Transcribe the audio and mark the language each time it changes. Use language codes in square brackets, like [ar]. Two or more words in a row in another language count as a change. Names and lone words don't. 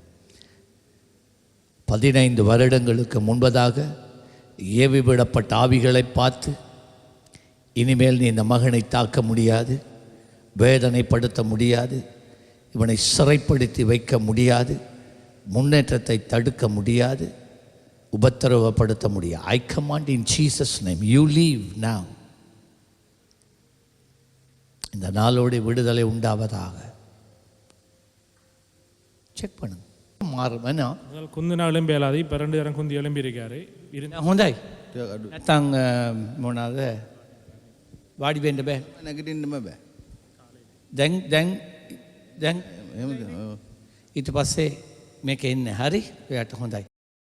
[ta] 15 வருடங்களுக்கு முன்பதாக ஏவிவிடப்பட்ட ஆவிகளை பார்த்து இனிமேல் நீ இந்த மகனை தாக்க முடியாது, வேதனைப்படுத்த முடியாது, இவனை சிறைப்படுத்தி வைக்க முடியாது, முன்னேற்றத்தை தடுக்க முடியாது, உபத்திரவப்படுத்த முடியாது. [en] I command in Jesus' name, you leave now. [ta] இந்த நாளோடு விடுதலை உண்டாவதாக. செக் பண்ணுங்க. மாறுமேனா குந்தினா எலும்பி இல்லாது இப்போ 2 தரம் குந்தி எலும்பி இருக்காரு. [si] හොඳයි නැත්තං මොනවාද වාඩි වෙන්න බෑ, නැගිටින්නම බෑ. දැන් ඊට පස්සේ මේක එන්නේ. හරි, ඔයාට හොඳයි.